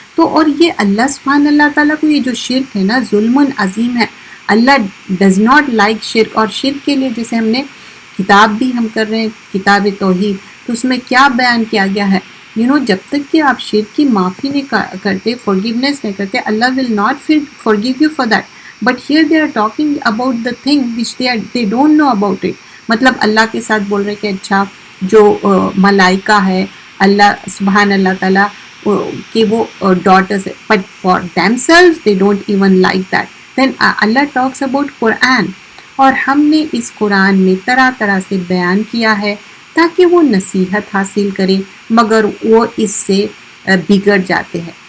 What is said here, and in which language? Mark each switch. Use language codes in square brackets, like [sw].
[ur] تو اور یہ اللہ سبحانہ اللہ تعالیٰ کو یہ جو شرک ہے نا ظلم عظیم ہے. اللہ ڈز ناٹ لائک شرک, اور شرک کے لیے جیسے ہم نے کتاب بھی ہم کر رہے ہیں کتاب توحید, تو اس میں کیا بیان کیا گیا ہے, جب تک کہ آپ شرک کی معافی نہیں کرتے, forgiveness نہیں کرتے, اللہ [en] will not forgive you for that. But here they are talking about the thing which they don't know about it. [ur] مطلب اللہ کے ساتھ بول رہے کہ اچھا جو ملائکہ ہے اللہ سبحان اللہ تعالیٰ کہ وہ ڈاٹرز ہے, [en] But for them selves they don't even like that. Then Allah talks about [ur] قرآن, اور ہم نے اس قرآن میں طرح طرح سے بیان کیا ہے تاکہ وہ نصیحت حاصل کرے, مگر وہ اس سے بگڑ جاتے ہیں.